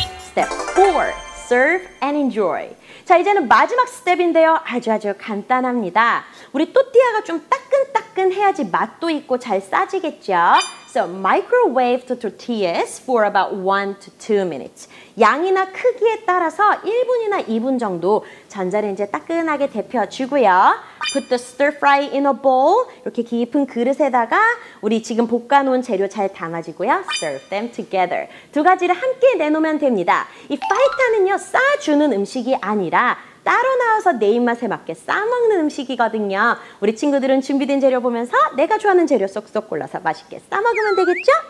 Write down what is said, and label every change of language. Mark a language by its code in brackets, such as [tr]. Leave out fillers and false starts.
[en] Step 4. Serve and enjoy. [ko] 자, 이제는 마지막 스텝인데요. 아주 간단합니다. 우리 또띠아가 좀 따끈따끈해야지 맛도 있고 잘 싸지겠죠. [en] So, microwave the tortillas for about 1 to 2 minutes. [ko] 양이나 크기에 따라서 1분이나 2분 정도 전자레인지에 따끈하게 데펴주고요. [en] Put the stir fry in a bowl. [ko] 이렇게 깊은 그릇에다가 우리 지금 볶아놓은 재료 잘 담아주고요. [en] Serve them together. [ko] 두 가지를 함께 내놓으면 됩니다. 이 파이타는요, 싸주는 음식이 아니라 따로 나와서 내 입맛에 맞게 싸먹는 음식이거든요. 우리 친구들은 준비된 재료 보면서 내가 좋아하는 재료 쏙쏙 골라서 맛있게 싸먹으면 되겠죠?